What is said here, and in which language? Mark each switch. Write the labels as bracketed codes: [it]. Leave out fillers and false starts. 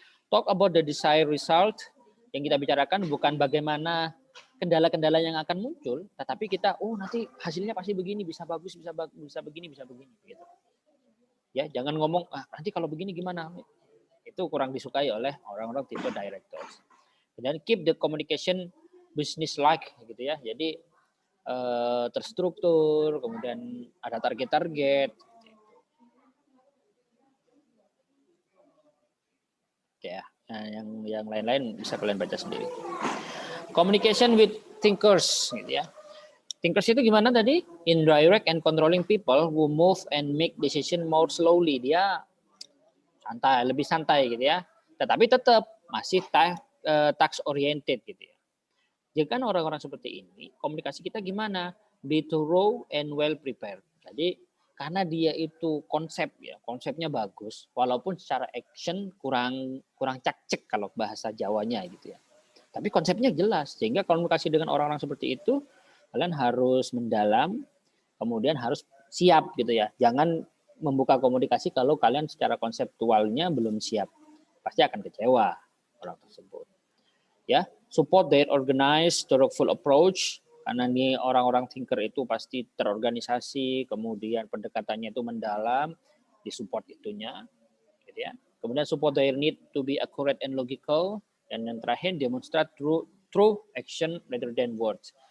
[en] Talk about the desired result. [id] Yang kita bicarakan bukan bagaimana kendala-kendala yang akan muncul, tetapi kita, nanti hasilnya pasti begini, bisa bagus, bisa begini, bisa begini. Gitu. Ya, jangan ngomong, nanti kalau begini gimana? Itu kurang disukai oleh orang-orang tipe directors. Dan keep the communication business like gitu ya. Jadi terstruktur, kemudian ada target-target. Oke ya. Nah, yang lain-lain bisa kalian baca sendiri. [en] Communication with thinkers [id] gitu ya. Thinkers itu gimana tadi? [en] Indirect and controlling people who move and make decision more slowly. [id] Dia santai, lebih santai gitu ya. Tetapi tetap masih task oriented gitu ya. Jika orang-orang seperti ini, komunikasi kita gimana? [en] Be thorough and well prepared. [id] Jadi karena dia itu konsepnya bagus, walaupun secara action kurang cak-cek kalau bahasa Jawanya gitu ya. Tapi konsepnya jelas, sehingga komunikasi dengan orang-orang seperti itu, kalian harus mendalam, kemudian harus siap gitu ya. Jangan membuka komunikasi kalau kalian secara konseptualnya belum siap. Pasti akan kecewa orang tersebut. Ya, [en] support their organized, thoughtful approach. [id] Karena nih orang-orang thinker itu pasti terorganisasi, kemudian pendekatannya itu mendalam, disupport itunya, gitu ya. Kemudian [en] support their need to be accurate and logical, [id] dan yang terakhir [en] demonstrate through action rather than words.